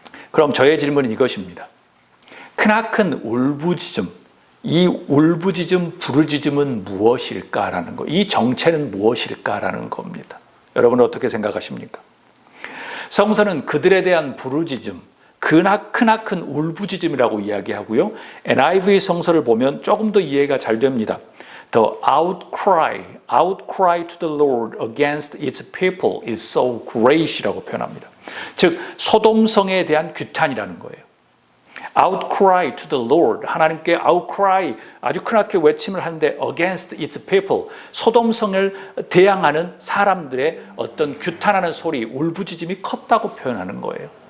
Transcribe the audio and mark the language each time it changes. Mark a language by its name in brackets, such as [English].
[Korean] 그럼 저의 질문은 이것입니다. 크나큰 울부짖음, 이 울부짖음, 부르짖음은 무엇일까라는 거, 이 정체는 무엇일까라는 겁니다. 여러분은 어떻게 생각하십니까? 성서는 그들에 대한 부르짖음, 크나큰 울부짖음이라고 이야기하고요. NIV 성서를 보면 조금 더 이해가 잘 됩니다. [English] The outcry to the Lord against its people is so great이라고 [Korean] 표현합니다. 즉 소돔성에 대한 규탄이라는 거예요. Outcry to the Lord, 하나님께 outcry, 아주 크나게 외침을 하는데 [English] against its people, [Korean] 소돔성을 대항하는 사람들의 어떤 규탄하는 소리, 울부짖음이 컸다고 표현하는 거예요.